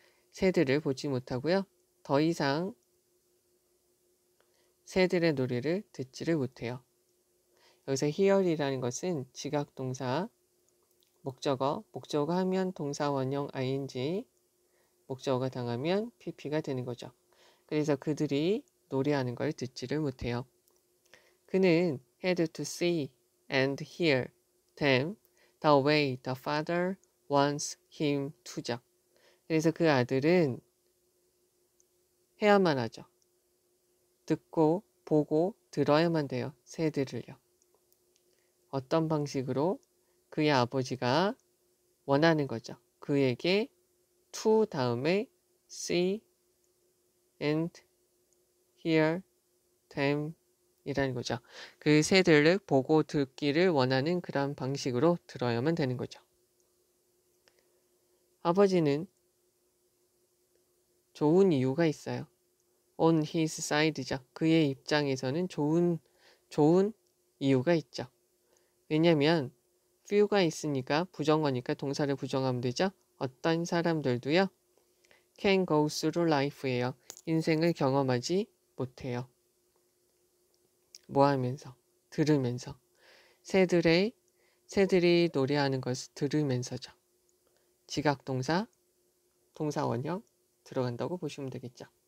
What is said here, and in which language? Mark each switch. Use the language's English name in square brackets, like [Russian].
[Korean] 새들을 보지 못하고요. 더 이상 새들의 노래를 듣지를 못해요. 여기서 hear이라는 것은 지각동사, 목적어가 하면 동사 원형 ing, 목적어가 당하면 pp가 되는 거죠. 그래서 그들이 노래하는 걸 듣지를 못해요. 그는 [English] had to see and hear them the way the father wants him to죠. [Korean] 그래서 그 아들은 해야만 하죠. 듣고 보고 들어야만 돼요. 새들을요. 어떤 방식으로? 그의 아버지가 원하는 거죠. 그에게 to 다음에 [English] see and hear them [Korean] 이라는 거죠. 그 새들을 보고 듣기를 원하는 그런 방식으로 들어야만 되는 거죠. 아버지는 좋은 이유가 있어요. [English] on his side죠. [Korean] 그의 입장에서는 좋은 이유가 있죠. 왜냐면 few가 있으니까 부정어니까 동사를 부정하면 되죠. 어떤 사람들도요. [English] can go through life예요. [Korean] 인생을 경험하지 못해요. 뭐 하면서? 들으면서. 새들이 노래하는 것을 들으면서죠. 지각동사, 동사 원형 들어간다고 보시면 되겠죠.